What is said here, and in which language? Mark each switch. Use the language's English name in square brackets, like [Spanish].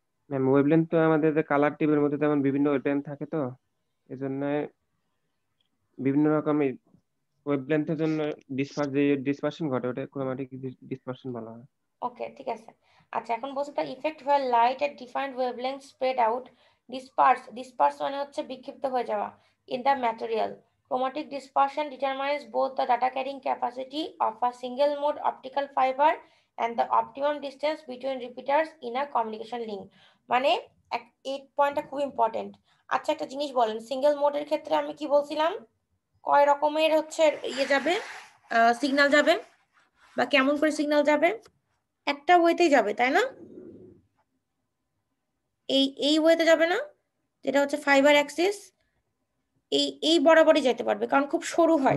[Bangla] Ma'am, wavelength তো আমাদের colour টিভির মধ্যে তেমন বিভিন্ন ওয়েভলেন্থ থাকে, তো এজন্য বিভিন্ন রকমের ওয়েভলেন্থের জন্য ডিসপারশন ঘটে, ওটা ক্রোমাটিক ডিসপারশন বলা হয়। ওকে ঠিক আছে। আচ্ছা, এখন বলছে [English] the effect where light at defined wavelength spread out disperse [Bangla] মানে হচ্ছে বিক্ষিপ্ত হয়ে যাওয়া [English] In the material. Chromatic dispersion determines both the data carrying capacity of a single mode optical fiber and the optimum distance between repeaters in a communication link. [Bangla] মানে এই পয়েন্টটা খুব important. আচ্ছা একটা জিনিস বলেন, সিঙ্গেল মোডের ক্ষেত্রে আমি কি বলছিলাম, কয় রকমের হচ্ছে ইয়ে যাবে, সিগন্যাল যাবে বা কেমন করে সিগন্যাল যাবে? একটা ওয়েতেই যাবে, তাই না? এই ওয়েতে যাবে না, যেটা হচ্ছে ফাইবার অ্যাক্সিস, এই বরাবরই যেতে পারবে কারণ খুব সরু হয়।